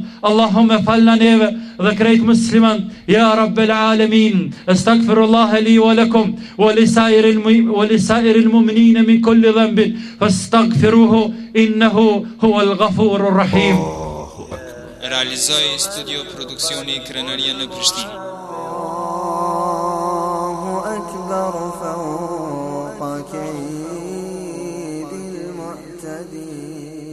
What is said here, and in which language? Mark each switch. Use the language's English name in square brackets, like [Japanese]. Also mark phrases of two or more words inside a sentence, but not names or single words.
[Albanian] Allahumme falna neve dhe krejt musliman, [Arabic] يا رب العالمين. أستغفر الله لي ولكم ولسائر المؤمنين من كل ذنب فاستغفروه إنه هو الغفور الرحيم. [Albanian] Realizoi studio produksioni Krenaria në Prishtinë. [Arabic] أكبر فوق كيد المعتدين.